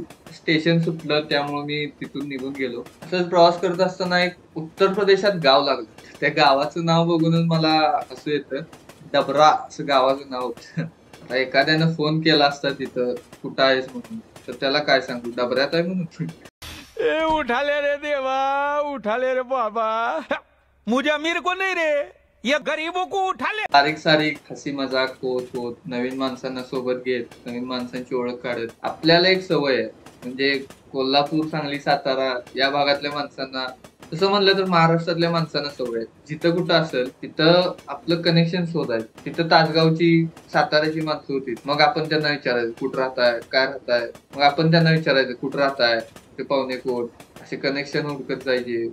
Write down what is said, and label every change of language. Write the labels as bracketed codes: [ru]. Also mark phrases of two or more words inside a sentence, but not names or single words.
[mr] स्टेशन सुटलं त्यामुळे मी तिथून निघून गेलो. असंच प्रवास करत असताना एक उत्तर प्रदेशात गाव लागलं. त्या गावाचं नाव बघूनच मला असं येतं, डबरा असं गावाचं नाव होतं. आता एखाद्यानं फोन केला असता तिथं कुठं आहेस म्हणून, तर त्याला काय सांगू, डबऱ्यात आहे म्हणून. [hi] ए उठा ले रे देवा, उठा ले रे बाबा, मुझे अमीर को नहीं रे, ये गरीबों को उठा ले. [mr] सारिक सारिक हसी मजाक होत होत नवीन माणसांना सोबत घेत, नवीन माणसांची ओळख काढत, आपल्याला एक सवय आहे, म्हणजे कोल्हापूर, सांगली, सातारा या भागातल्या माणसांना, तसं म्हणलं तर महाराष्ट्रातल्या माणसांना सवय आहे, जिथं कुठं असेल तिथं आपलं कनेक्शन शोधायचं. तिथं तासगावची, साताऱ्याची माणसं होती, मग आपण त्यांना विचारायचं कुठं राहताय, काय राहताय, मग आपण त्यांना विचारायचं कुठं राहताय, ते पाहुणे कोण, असे कनेक्शन हुडकत जायचे.